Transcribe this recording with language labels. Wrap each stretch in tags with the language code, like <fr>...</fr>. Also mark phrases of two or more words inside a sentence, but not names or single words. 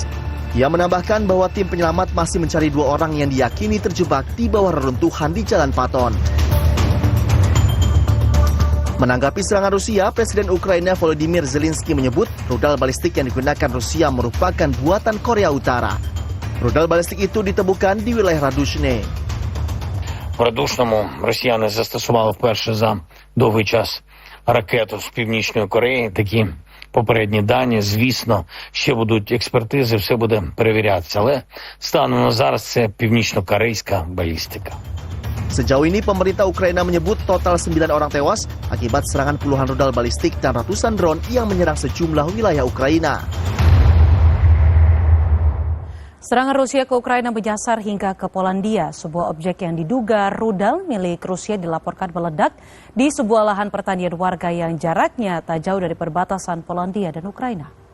<id>Ia menambahkan bahwa tim penyelamat masih mencari 2 orang yang diyakini terjebak di bawah reruntuhan di Jalan Paton. Menanggapi serangan Rusia, Presiden Ukraina Volodymyr Zelensky menyebut rudal balistik yang digunakan Rusia merupakan buatan Korea Utara. Rudal balistik itu ditemukan di wilayah Radushne.</id> <uk>В Радушному росіяни застосували вперше за довгий час ракету з Північної Кореї. Такі попередні дані, звісно, ще будуть експертизи, все буде перевірятися. Але станом на зараз це північно-корейська балістика.</uk> <id>Sejauh ini pemerintah Ukraina menyebut total 9 orang tewas akibat serangan puluhan rudal balistik dan ratusan drone yang menyerang sejumlah wilayah Ukraina. Serangan Rusia ke Ukraina menyasar hingga ke Polandia. Sebuah objek yang diduga rudal milik Rusia dilaporkan meledak di sebuah lahan pertanian warga yang jaraknya tak jauh dari perbatasan Polandia dan Ukraina.</id>